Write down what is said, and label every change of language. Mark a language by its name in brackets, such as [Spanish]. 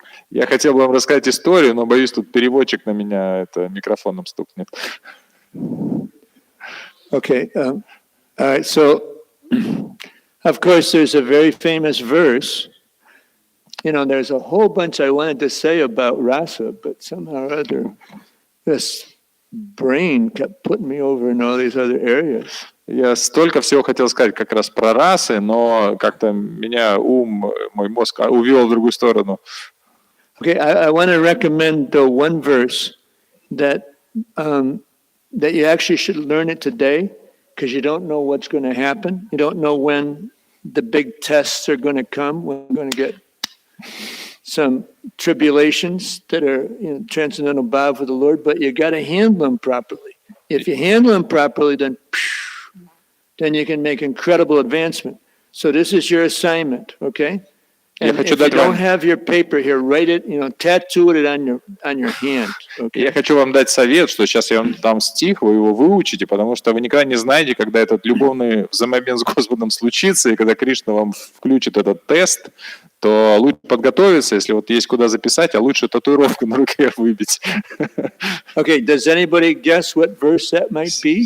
[Russian] Я хотел бы вам рассказать историю, но боюсь, тут переводчик на меня микрофоном стукнет. [English] Okay. All right. So, of course, there's a very famous verse. There's a whole bunch I wanted to say about rasa, but somehow or other, this brain kept putting me over in all these other areas. [Russian] Я столько всего хотел сказать как раз про расы, но как-то меня мой мозг увел в другую сторону. [English] Okay, I want to recommend the one verse that you actually should learn it today, because you don't know what's going to happen. You don't know when the big tests are going to come. We're going to get some tribulations that are transcendental bhav with the Lord, but you got to handle them properly. If you handle them properly, then you can make incredible advancement. So this is your assignment, okay? And if you don't have your paper here, write it, tattoo it on your hand. Okay? [Russian] Я хочу вам дать совет, что сейчас я вам дам стих, вы его выучите, потому что вы никогда не знаете, когда этот любовный взаимообмен с Господом случится, и когда Кришна вам включит этот тест, то лучше подготовиться, если вот есть куда записать, а лучше татуировку на руке выбить. [English] Okay, does anybody guess what verse that might be?